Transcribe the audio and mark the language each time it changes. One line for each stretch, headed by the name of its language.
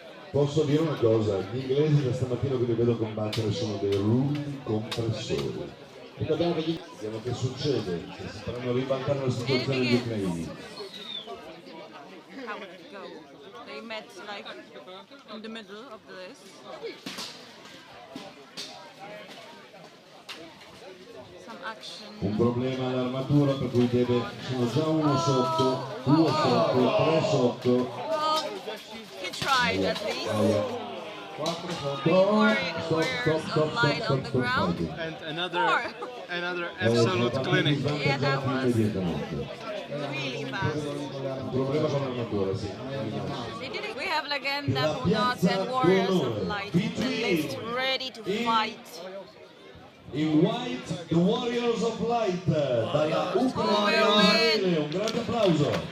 Italian: Posso dire una cosa, gli inglesi da stamattina che li vedo combattere sono dei rulli compressori. Vediamo che succede, se si faranno ribaltare la situazione degli ucraini.
English: How it go? They met like in the middle of this. Some action.
Italian: Un problema all'armatura per cui sono già uno sotto, due sotto, tre sotto.
English: Well, he tried at least. Warriors of Light on the ground. And another absolute clinic. Yeah, that was really fast.
Italian: Un problema con l'armatura, sì.
English: We have Legenda, Polnocy and Warriors of Light in the list, ready to fight. In white, the Warriors of Light,
Italian: dalla Ucraina, un grande applauso.